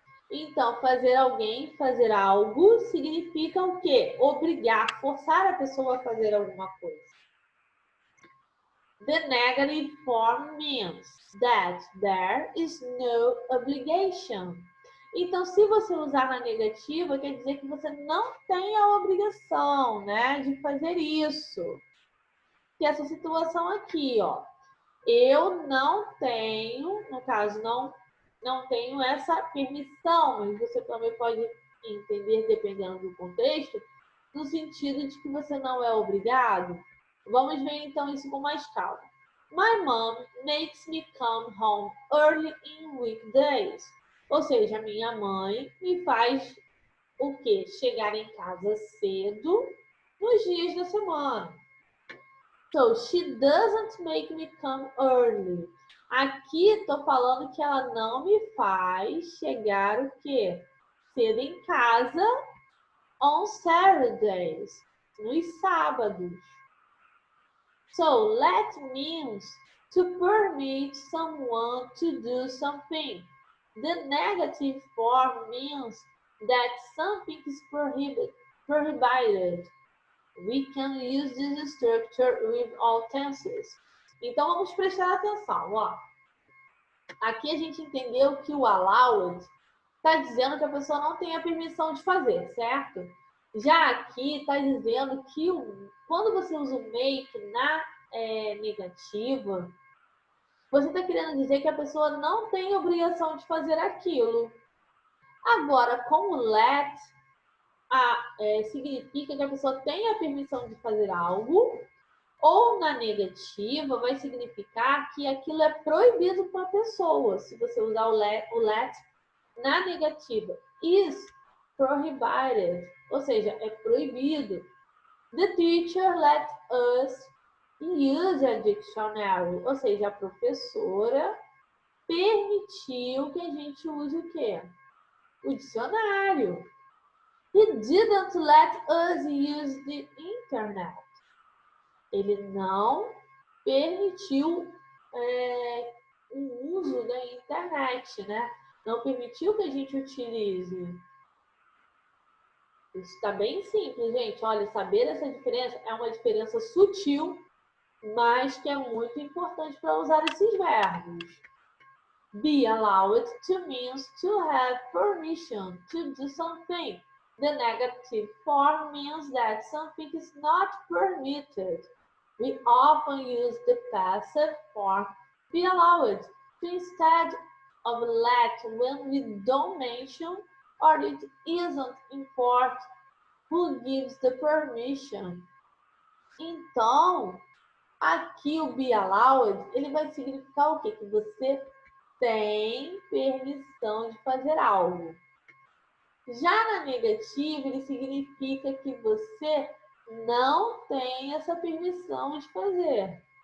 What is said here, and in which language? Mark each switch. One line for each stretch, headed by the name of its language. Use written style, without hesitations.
Portuguese: Então, fazer alguém fazer algo significa o quê? Obrigar, forçar a pessoa a fazer alguma coisa.
English: The negative form means that there is no obligation.
Portuguese: Então, se você usar na negativa, quer dizer que você não tem a obrigação, né, de fazer isso. Que essa situação aqui, ó. Eu não tenho, no caso, não tenho essa permissão, mas você também pode entender, dependendo do contexto, no sentido de que você não é obrigado. Vamos ver, então, isso com mais calma.
English: My mom makes me come home early in weekdays.
Portuguese: Ou seja, minha mãe me faz o quê? Chegar em casa cedo nos dias da semana.
English: So, she doesn't make me come early.
Portuguese: Aqui estou falando que ela não me faz chegar o quê? Cedo em casa
English: on Saturdays,
Portuguese: nos sábados.
English: So, let means to permit someone to do something. The negative form means that something is prohibited. We can use this structure with all tenses.
Portuguese: Então, vamos prestar atenção, ó. Aqui a gente entendeu que o allowed está dizendo que a pessoa não tem a permissão de fazer, certo? Já aqui está dizendo que quando você usa o make na negativa, você está querendo dizer que a pessoa não tem obrigação de fazer aquilo. Agora, com o let, significa que a pessoa tem a permissão de fazer algo, ou na negativa vai significar que aquilo é proibido para a pessoa. Se você usar o let na negativa,
English: is prohibited,
Portuguese: ou seja, é proibido.
English: The teacher let us use a dictionary,
Portuguese: ou seja, a professora permitiu que a gente use o quê? O dicionário.
English: He didn't let us use the internet.
Portuguese: Ele não permitiu o uso da internet, né? Não permitiu que a gente utilize. Isso está bem simples, gente. Olha, saber essa diferença é uma diferença sutil, mas que é muito importante para usar esses verbos.
English: Be allowed to means to have permission to do something. The negative form means that something is not permitted. We often use the passive form be allowed to instead of let when we don't mention or it isn't important who gives the permission.
Portuguese: Então, aqui o be allowed, ele vai significar o quê? Que você tem permissão de fazer algo. Já na negativa, ele significa que você não tem essa permissão de fazer.